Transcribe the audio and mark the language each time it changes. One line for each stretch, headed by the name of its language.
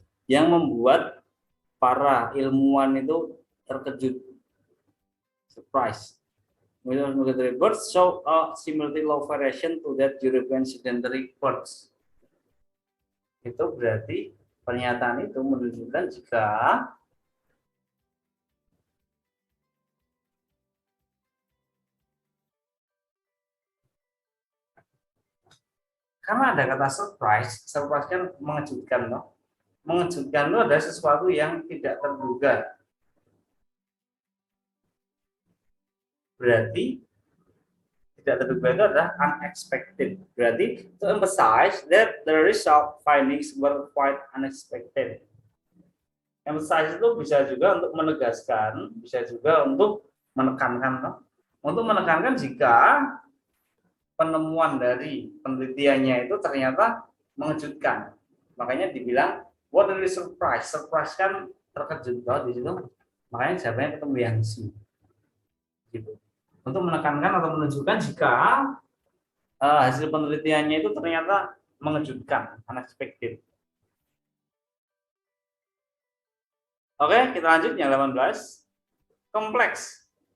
Indonesian: Yang membuat para ilmuwan itu terkejut.
English: Surprise. Migratory birds show a similarly low variation to that European sedentary birds.
Indonesian: Itu berarti pernyataan itu menunjukkan jika karena ada kata surprise kan mengejutkan, loh. Mengejutkan itu ada sesuatu yang tidak terduga. Berarti tidak terduga itu adalah unexpected. Berarti
English: to emphasize that the result findings were quite unexpected.
Indonesian: Emphasize itu bisa juga untuk menegaskan, bisa juga untuk menekankan. Untuk menekankan jika penemuan dari penelitiannya itu ternyata mengejutkan. Makanya dibilang
English: what really surprise.
Indonesian: Surprise kan terkejut banget di situ. Makanya jawabannya ketemu yang C. Gitu. Untuk menekankan atau menunjukkan jika hasil penelitiannya itu ternyata mengejutkan, unexpected. Oke, kita lanjut yang 18. Kompleks.